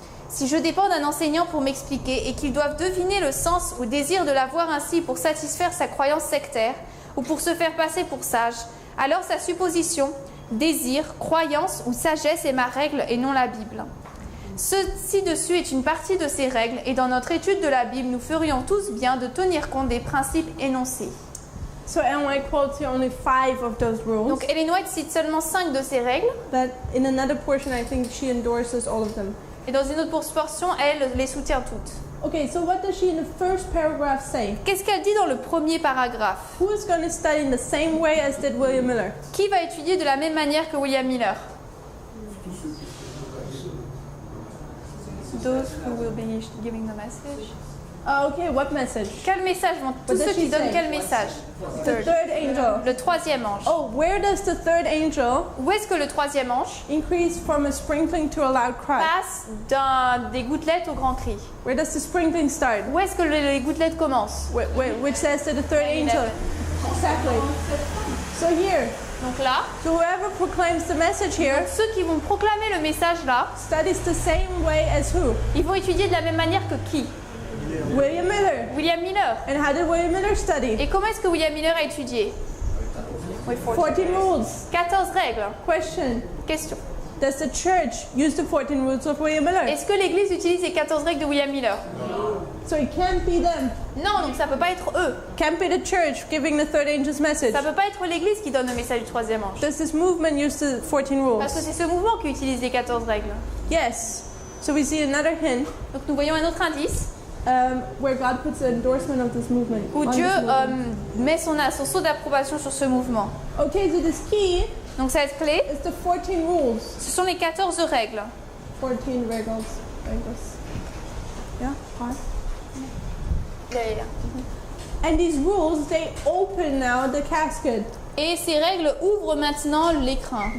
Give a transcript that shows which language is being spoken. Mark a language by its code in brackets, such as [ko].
[fr] Si je dépends d'un enseignant pour m'expliquer et qu'ils doivent deviner le sens ou désir de la voir ainsi pour satisfaire sa croyance sectaire ou pour se faire passer pour sage, alors sa supposition, désir, croyance ou sagesse est ma règle et non la Bible. Ce ci-dessus est une partie de ces règles et dans notre étude de la Bible, nous ferions tous bien de tenir compte des principes énoncés. [en] So Ellen White quotes here only 5 of those rules. [fr] Donc Ellen White cite seulement 5 de ces règles [en] But in another portion, I think she endorses all of them. [fr] et dans une autre portion, elle les soutient toutes. [en] Okay, so what does she in the first paragraph say? [fr] Qu'est-ce qu'elle dit dans le premier paragraphe? [en] Who is going to study in the same way as did William Miller? [fr] Qui va étudier de la même manière que William Miller? [en] Those who will be giving the message. Okay, what message? [fr] Quel message vont tous [en] does [fr] ceux [en] she [fr] qui donnent [en] say? [fr] quel message? [en] The third angel. [fr] Le troisième ange. [en] Oh, where does the third angel [fr] Où est-ce que le troisième ange [en] increase from a sprinkling to a loud cry? [fr] passe des gouttelettes au grand cri? [en] Where does the sprinkling start? [fr] Où est-ce que les gouttelettes commencent? [en] Which says to the third angel. Exactly. So here, [fr] Donc là, [en] so whoever proclaims the message here [fr] donc ceux qui vont proclamer le message là, [en] studies the same way as who? [fr] ils vont étudier de la même manière que qui? [en] William Miller. [fr] William Miller. [en] And how did William Miller study? [fr] Et comment est-ce que William Miller a étudié? Oui, [en] 14 rules. [fr] 14 règles. [en] Question. [fr] Question. [en] Does the church use the 14 rules of William Miller? [fr] Est-ce que l'Église utilise les 14 règles de William Miller? [en] So it can't be them. [fr] Non, donc ça peut pas être eux. [en] Can't be the church giving the third angel's message. [fr] Ça peut pas être l'Église qui donne le message du troisième ange. [en] Does this movement use the 14 [fr] Parce que [en] rules? [fr] c'est ce mouvement qui utilise les 14 règles. [en] Yes. So we see another hint [fr] Donc nous voyons un autre indice [en] where God puts an endorsement of this movement. [fr] où on Dieu [en] this movement. [fr] met son sceau d'approbation sur ce mouvement. [en] Okay, so this key [fr] Donc cette clé, [en] is the 14 rules. [fr] ce sont les 14 règles. [en] 14 regals. Yeah, fine. And these rules, they open now the casket. [fr] Et ces règles ouvrent maintenant l'écrin.